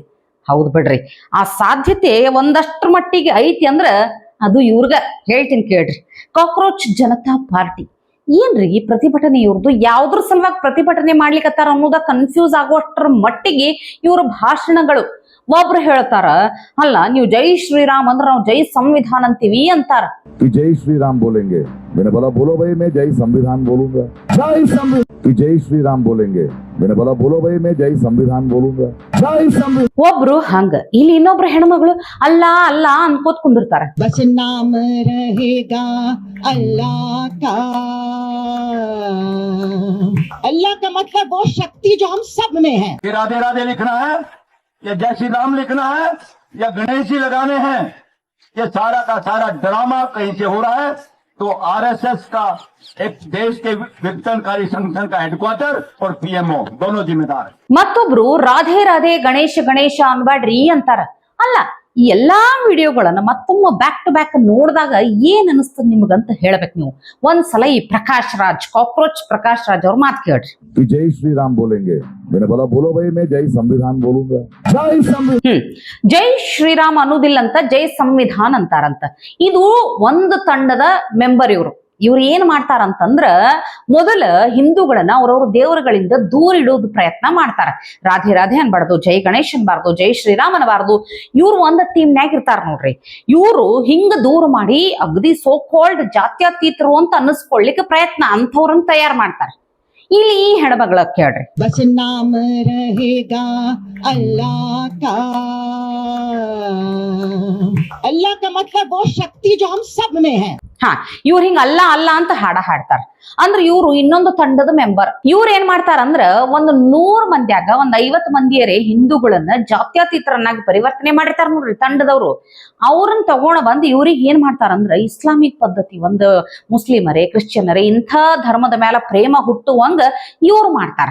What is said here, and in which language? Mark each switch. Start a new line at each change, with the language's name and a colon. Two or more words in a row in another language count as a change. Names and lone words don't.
Kannada: ಹೌದ್ ಬಿಡ್ರಿ, ಆ ಸಾಧ್ಯತೆ ಒಂದಷ್ಟ್ರ ಮಟ್ಟಿಗೆ ಐತಿ ಅಂದ್ರ ಅದು ಇವ್ರಗ ಹೇಳ್ತೀನಿ ಕೇಳ್ರಿ. ಕಾಕ್ರೋಚ್ ಜನತಾ ಪಾರ್ಟಿ ಏನ್ರಿ ಪ್ರತಿಭಟನೆ ಇವ್ರದ್ದು, ಯಾವ್ದ್ರ ಸಲುವಾಗಿ ಪ್ರತಿಭಟನೆ ಮಾಡ್ಲಿಕ್ಕತ್ತಾರ ಅನ್ನೋದ ಕನ್ಫ್ಯೂಸ್ ಆಗುವಷ್ಟರ ಮಟ್ಟಿಗೆ ಇವ್ರ ಭಾಷಣಗಳು. ಒಬ್ರು ಹೇಳ್ತಾರ, ಅಲ್ಲ ನೀವು ಜೈ ಶ್ರೀರಾಮ್ ಅಂದ್ರೆ ನಾವು ಜೈ ಸಂವಿಧಾನ ಅಂತೀವಿ ಅಂತಾರ.
Hindi: जय श्री राम बोलेंगे, मैंने बोला बोलो भाई मैं जय संविधान बोलूंगा। जय संविधान, जय श्री राम बोलेंगे, मैंने बोला बोलो भाई मैं जय संविधान बोलूंगा। जय संविधान।
Kannada: ಒಬ್ರು ಹಂಗ, ಇಲ್ಲಿ ಇನ್ನೊಬ್ರು ಹೆಣ್ಮಗಳು ಅಲ್ಲ ಅಲ್ಲ ಅನ್ಕೋತ್ ಕುಂದಿರ್ತಾರ.
Hindi: बस नाम रहेगा अल्लाह का। अल्लाह का मतलब वो शक्ति जो हम सब में है। राधे राधे लिखना है या जय श्री राम लिखना है या गणेश जी लगाने हैं, ये सारा का सारा ड्रामा कहीं से हो रहा है। तो आरएसएस का एक देश के विघटनकारी संगठन का हेडक्वार्टर और पीएमओ दोनों जिम्मेदार है।
Kannada: ಮತ್ತೊಬ್ರು ರಾಧೆ ರಾಧೆ ಗಣೇಶ ಗಣೇಶ ಅನ್ಬೇಡ್ರಿ ಅಂತಾರ. ಅಲ್ಲ ಈ ಎಲ್ಲಾ ವಿಡಿಯೋಗಳನ್ನ ಮತ್ತೊಮ್ಮೆ
English: back to back
Kannada: ನೋಡಿದಾಗ ಏನ್ ಅನಿಸ್ತದ ನಿಮ್ಗಂತ ಹೇಳ್ಬೇಕು ನೀವು. ಒಂದ್ಸಲ ಈ ಪ್ರಕಾಶ್ ರಾಜ್, ಕಾಕ್ರೋಚ್ ಪ್ರಕಾಶ್ ರಾಜ್ ಅವ್ರ ಮಾತು ಕೇಳ್ರಿ.
Hindi: जय श्री राम बोलेंगे, मैंने बोला बोलो भाई मैं जय संविधान बोलूंगा। जय संविधान।
Kannada: ಜೈ ಶ್ರೀರಾಮ್ ಅನ್ನೋದಿಲ್ಲ ಅಂತ ಜೈ ಸಂವಿಧಾನ್ ಅಂತಾರಂತ. ಇದು ಒಂದು ತಂಡದ ಮೆಂಬರ್ ಇವ್ರು ಏನ್ ಮಾಡ್ತಾರಂತಂದ್ರ, ಮೊದಲ ಹಿಂದೂಗಳನ್ನ ಅವ್ರವ್ರ ದೇವರುಗಳಿಂದ ದೂರ ಇಡೋದು ಪ್ರಯತ್ನ ಮಾಡ್ತಾರ. ರಾಧೆ ರಾಧೆ ಅನ್ಬಾರ್ದು, ಜೈ ಗಣೇಶ್ ಅನ್ಬಾರ್ದು, ಜೈ ಶ್ರೀರಾಮ್ ಅನ್ಬಾರ್ದು. ಇವ್ರು ಒಂದ್ ಟೀಮ್ನ್ಯಾಗ ಇರ್ತಾರ ನೋಡ್ರಿ. ಇವ್ರು ಹಿಂಗ ದೂರ ಮಾಡಿ ಅಗದಿ
English: so called
Kannada: ಜಾತ್ಯತೀತರು ಅಂತ ಅನ್ನಿಸ್ಕೊಳ್ಳಿಕ್ಕೆ ಪ್ರಯತ್ನ ಅಂಥವ್ರನ್ನ ತಯಾರು ಮಾಡ್ತಾರ. ಇಲ್ಲಿ ಈ ಹೆಣ್ಮಗಳ ಕೇಳ್ರಿ.
Hindi: बस नाम रहेगा अल्लाह का। अल्लाह का मतलब वो शक्ति जो हम सब में है।
Kannada: ಹಾ, ಇವ್ರು ಹಿಂಗ ಅಲ್ಲ ಅಲ್ಲ ಅಂತ ಹಾಡ್ತಾರ. ಅಂದ್ರ ಇವ್ರು ಇನ್ನೊಂದು ತಂಡದ ಮೆಂಬರ್. ಇವ್ರು ಏನ್ ಮಾಡ್ತಾರಂದ್ರ, ಒಂದು 100 ಮಂದಿಯಾಗ ಒಂದ್ 50 ಮಂದಿಯರೇ ಹಿಂದೂಗಳನ್ನ ಜಾತ್ಯತೀತರನ್ನಾಗಿ ಪರಿವರ್ತನೆ ಮಾಡಿರ್ತಾರ ನೋಡ್ರಿ ತಂಡದವ್ರು. ಅವ್ರನ್ನ ತಗೊಂಡ ಬಂದ್ ಇವ್ರಿಗೆ ಏನ್ ಮಾಡ್ತಾರಂದ್ರ, ಇಸ್ಲಾಮಿಕ್ ಪದ್ಧತಿ, ಒಂದು ಮುಸ್ಲಿಮರೇ ಕ್ರಿಶ್ಚಿಯನರೇ ಇಂಥ ಧರ್ಮದ ಮೇಲೆ ಪ್ರೇಮ ಹುಟ್ಟುವಂಗ ಇವ್ರು ಮಾಡ್ತಾರ.